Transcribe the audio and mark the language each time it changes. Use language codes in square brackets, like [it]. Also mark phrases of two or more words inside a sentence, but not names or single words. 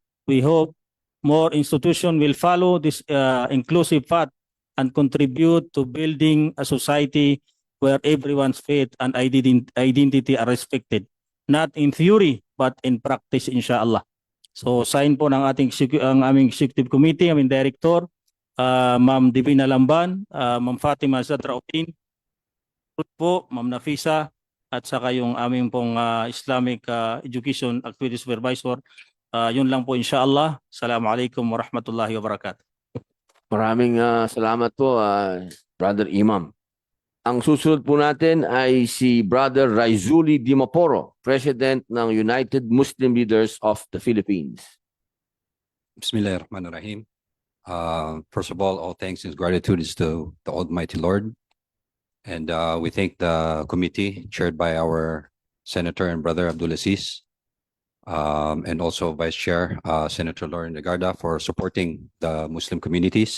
[en] We hope more institutions will follow this inclusive path and contribute to building a society where everyone's faith and identity are respected, not in theory but in practice, inshallah. [tl] So sign po ng ang aming [en] executive committee, [tl] aming director, Ma'am Divina Lamban, Ma'am Fatima Zadrauddin, po, Ma'am Nafisa, at saka yung aming pong [en] Islamic Education Activity Supervisor. [tl] Yun lang po, inshallah. [ar] السلام عليكم ورحمة الله وبركاته. [tl] Maraming salamat po, Brother Imam. Ang susunod po natin ay si Brother Raizuli Dimaporo, President ng United Muslim Leaders of the Philippines. [en] Bismillahirrahmanirrahim. First of all thanks and gratitude is to the Almighty Lord. And we thank the committee chaired by our Senator and Brother Abdulaziz, and also Vice Chair Senator Loren Legarda for supporting the Muslim communities.